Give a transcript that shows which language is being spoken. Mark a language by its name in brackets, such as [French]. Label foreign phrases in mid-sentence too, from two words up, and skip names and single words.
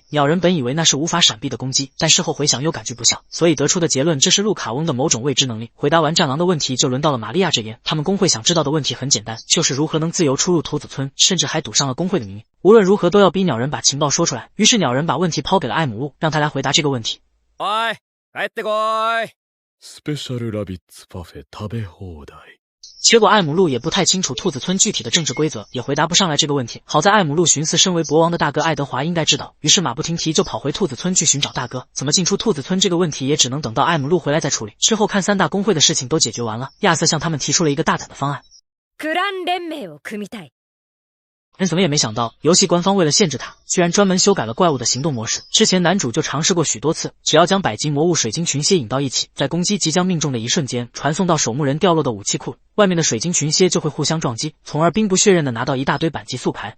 [Chinese] 鸟人本以为那是无法闪避的攻击，但事后回想又感觉不像，所以得出的结论这是路卡翁的某种未知能力。回答完战狼的问题，就轮到了玛利亚这边。他们工会想知道的问题很简单，就是如何能自由出入兔子村，甚至还赌上了工会的名义，无论如何都要逼鸟人把情报说出来。于是鸟人把问题抛给了艾姆路，让他来回答这个问题。 [Japanese] おい、帰ってこい。スペシャルラビッツパフェ食べ放題。 [Chinese] 结果艾姆路也不太清楚兔子村具体的政治规则，也回答不上来这个问题。好在艾姆路寻思身为国王的大哥爱德华应该知道，于是马不停蹄就跑回兔子村去寻找大哥。怎么进出兔子村这个问题也只能等到艾姆路回来再处理。之后看3大工会的事情都解决完了，亚瑟向他们提出了一个大胆的方案。 [Japanese] クラン連盟を組みたい。 [Chinese] 人怎么也没想到，游戏官方为了限制他，居然专门修改了怪物的行动模式。之前男主就尝试过许多次，只要将百级魔物水晶群蝎引到一起，在攻击即将命中的一瞬间，传送到守墓人掉落的武器库。外面的水晶群蝎就会互相撞击，从而兵不血刃的拿到一大堆板级素材。